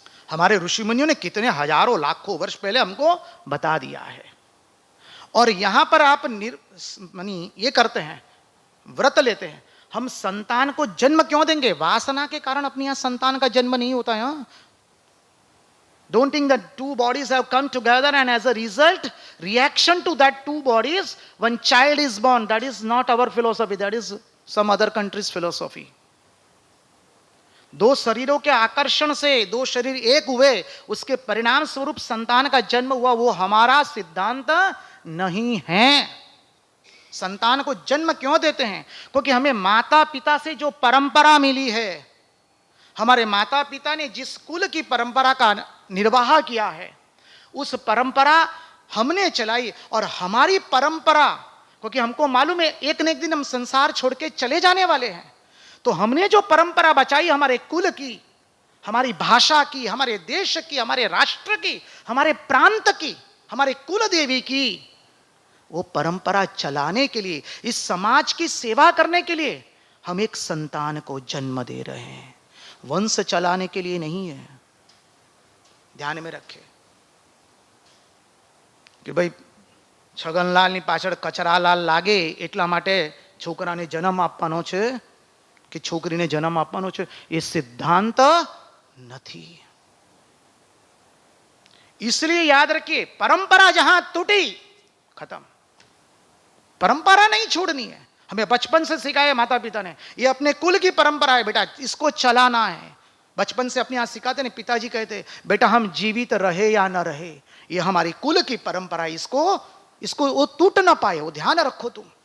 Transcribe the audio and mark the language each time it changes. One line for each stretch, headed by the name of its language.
Hindi: हमारे ऋषि मुनियों ने कितने हजारों लाखों वर्ष पहले हमको बता दिया है। और यहां पर आप ये करते हैं, व्रत लेते हैं। हम संतान को जन्म क्यों देंगे? वासना के कारण अपने यहां संतान का जन्म नहीं होता है।
English: Don't think that two bodies have come together and as a result, reaction to that two bodies, one child is born. That is not our philosophy. That is some other country's philosophy.
Hindi: दो शरीरों के आकर्षण से दो शरीर एक हुए, उसके परिणाम स्वरूप संतान का जन्म हुआ, वो हमारा सिद्धांत नहीं है। संतान को जन्म क्यों देते हैं? क्योंकि हमें माता पिता से जो परंपरा मिली है, हमारे माता पिता ने जिस कुल की परंपरा का निर्वाह किया है, उस परंपरा हमने चलाई। और हमारी परंपरा, क्योंकि हमको मालूम है एक न एक दिन हम संसार छोड़ के चले जाने वाले हैं, तो हमने जो परंपरा बचाई हमारे कुल की, हमारी भाषा की, हमारे देश की, हमारे राष्ट्र की, हमारे प्रांत की, हमारे कुल देवी की, वो परंपरा चलाने के लिए, इस समाज की सेवा करने के लिए हम एक संतान को जन्म दे रहे हैं। वंश चलाने के लिए नहीं है। ध्यान में रखे कि भाई
Gujarati: છગનલાલની પાછળ કચરાલાલ લાગે એટલા માટે છોકરાને જન્મ આપવાનો છે કે છોકરીને જન્મ આપવાનો છે, એ સિદ્ધાંત નથી।
Hindi: इसलिए याद रखिए, परंपरा जहां टूटी खत्म। परंपरा नहीं छोड़नी है। हमें बचपन से सिखाया माता पिता ने, ये अपने कुल की परंपरा है बेटा, इसको चलाना है। बचपन से अपने यहां सिखाते नहीं, पिताजी कहते बेटा हम जीवित रहे या न रहे, ये हमारी कुल की परंपरा है, इसको वो टूट ना पाए, वो ध्यान रखो तुम।